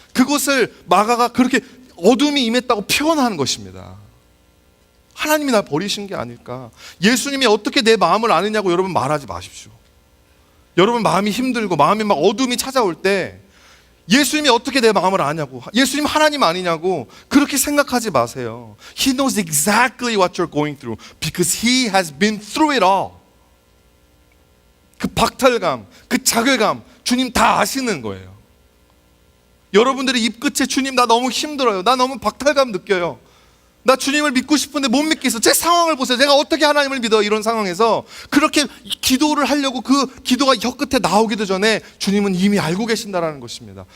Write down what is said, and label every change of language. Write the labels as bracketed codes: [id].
[ko] 그것을 마가가 그렇게 어둠이 임했다고 표현하는 것입니다. 하나님이 날 버리신 게 아닐까. 예수님이 어떻게 내 마음을 아느냐고 여러분 말하지 마십시오. 여러분 마음이 힘들고 마음이 막 어둠이 찾아올 때 예수님이 어떻게 내 마음을 아냐고, 예수님 하나님 아니냐고 그렇게 생각하지 마세요. [en] He knows exactly what you're going through because He has been through it all. [ko] 그 박탈감, 그 자괴감 주님 다 아시는 거예요. 여러분들이 입끝에 주님 나 너무 힘들어요, 나 너무 박탈감 느껴요, 나 주님을 믿고 싶은데 못 믿겠어, 제 상황을 보세요, 내가 어떻게 하나님을 믿어, 이런 상황에서 그렇게 기도를 하려고 그 기도가 혀끝에 나오기도 전에 주님은 이미 알고 계신다라는 것입니다.